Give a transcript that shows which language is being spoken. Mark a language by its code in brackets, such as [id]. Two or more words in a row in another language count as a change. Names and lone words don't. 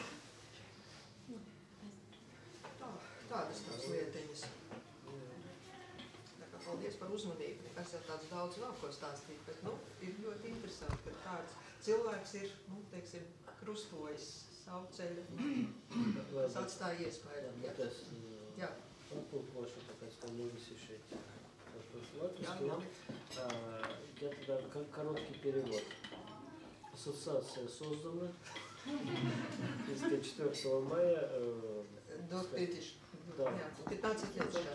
[lv] Tādas tās lietiņas. Paldies par uzmanību. Es jau tāds daudz vēl ko stāstīt, bet, ir ļoti interesanti, ka tāds cilvēks ir, krustojis savu ceļu, kas atstāja iespēju. Jā. [ru] Тут больше такая становится шить. Я тогда короткий перевод. Ассоциация создана. 4 мая. До 15 лет сейчас.